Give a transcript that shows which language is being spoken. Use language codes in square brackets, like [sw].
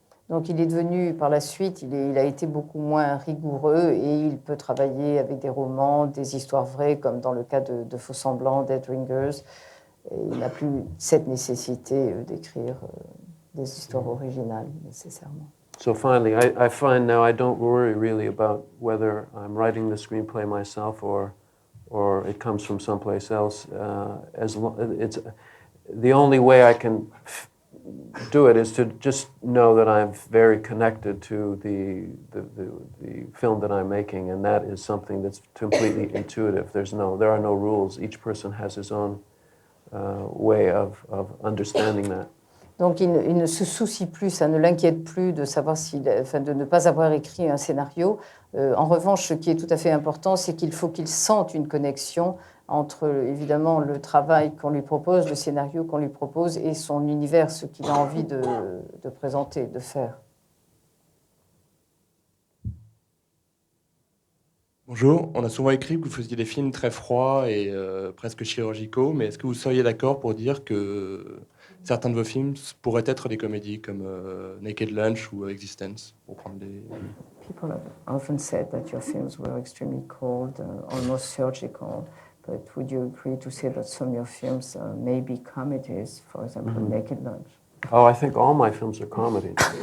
[fr] Donc il est devenu, par la suite, il a été beaucoup moins rigoureux et il peut travailler avec des romans, des histoires vraies, comme dans le cas de Faux Semblants, Dead Ringers. Et il n'a plus cette nécessité d'écrire des histoires originales, nécessairement. [en] So finally, I find now I don't worry really about whether I'm writing the screenplay myself or it comes from someplace else. It's the only way I can do it is to just know that I'm very connected to the film that I'm making, and that is something that's completely intuitive. There are no rules. Each person has his own way of understanding that. [fr] Donc il ne se soucie plus, ça ne l'inquiète plus de savoir de ne pas avoir écrit un scénario. En revanche, ce qui est tout à fait important, c'est qu'il faut qu'il sente une connexion entre évidemment le travail qu'on lui propose, le scénario qu'on lui propose et son univers, ce qu'il a envie de présenter, de faire. Bonjour, on a souvent écrit que vous faisiez des films très froids et presque chirurgicaux, mais est-ce que vous seriez d'accord pour dire que certains de vos films pourraient être des comédies comme Naked Lunch ou Existence, pour prendre des... [en] People have often said that your films were extremely cold, almost surgical, but would you agree to say that some of your films may be comedies, for example, Naked Lunch? Oh, I think all my films are comedies.